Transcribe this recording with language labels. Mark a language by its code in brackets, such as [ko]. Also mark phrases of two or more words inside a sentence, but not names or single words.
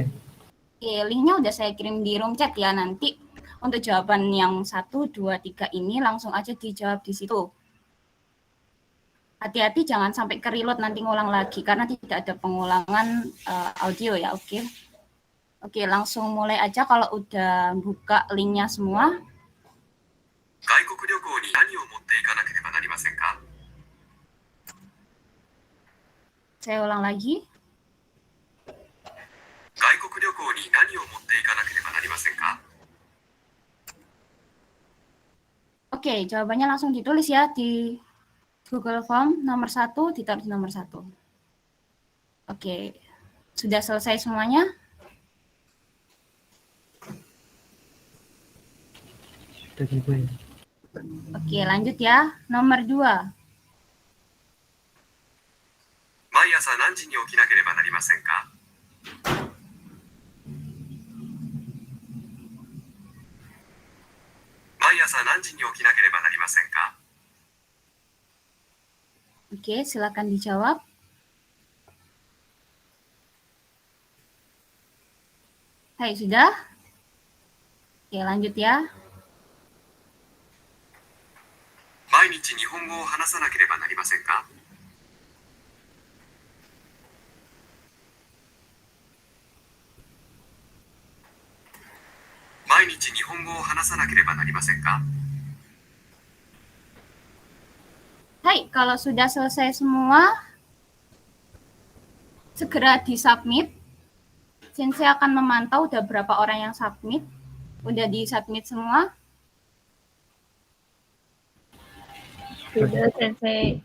[id] Oke, linknya udah saya kirim di [en] room chat [id] ya. Nanti untuk jawaban yang 1, 2, 3 ini langsung aja dijawab di situ. Hati-hati jangan sampai ke-reload nanti ngulang lagi karena tidak ada pengulangan audio ya, oke. Oke, langsung mulai aja kalau udah buka linknya semua. [ja] 外国旅行に何を持っていかなければなりませんか？ [id] Saya ulang lagi. [ja] 外国旅行に何を持っていかなければなりませんか？ [id] Oke, jawabannya langsung ditulis ya di Google Form nomor 1, ditaruh di nomor 1. Oke, sudah selesai semuanya? Sudah Sensei. Oke, lanjut ya. Nomor 2. [ja] 毎朝何時に起きなければなりませんか？毎朝何時に起きなければなりませんか？ [id] Oke, silakan dijawab. Hai, sudah? Oke, lanjut ya. [ja] 毎日日本語を話さなければなりませんか？毎日日本語を話さなければなりませんか？ [id] Hai, kalau sudah selesai semua, segera di-submit. Sensei akan memantau udah berapa orang yang submit. Udah di-submit semua. Sudah Sensei.